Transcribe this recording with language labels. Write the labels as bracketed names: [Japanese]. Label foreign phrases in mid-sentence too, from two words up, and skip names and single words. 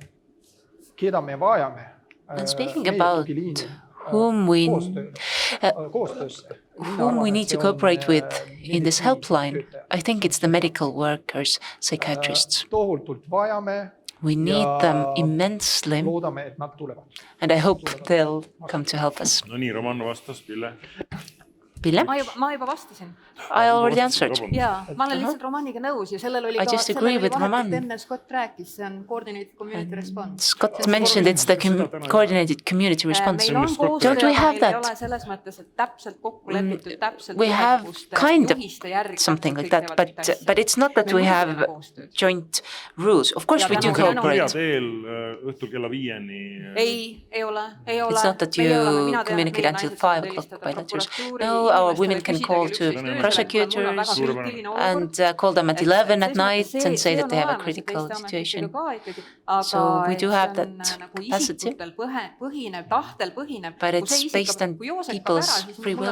[English] And speaking about whom we need to cooperate with in this helpline. I think it's the medical workers, psychiatrists. We need them immensely, and I hope they'll come to help us. [Estonian] No nii, Roman vastas, Pille. Pille? Ma juba vastasin. [English] I already answered. [Estonian] Jaa, ma olen lihtsalt Romaniga nõus ja sellel oli [English] I just agree with Roman. [Estonian] Enne Scott rääkis, see on [English] coordinated community response. Scott mentioned it's the coordinated community response. [Estonian] Meil on koostöö, [English] Don't we have [Estonian] meil ei ole [English] that? [Estonian] selles mõttes, et täpselt kokku lepitud, täpselt [English] We have kind of something like that, but it's not that we have joint rules. Of course we do cooperate. [Estonian] Teel õhtul kella 5-ni. Ei ole. [English] It's not that you communicate until 5 o'clock by letters. No, our women can call to prosecutors and call them at 11 at night and say that they have a critical situation. So we do have that capacity, but it's based on people's free will.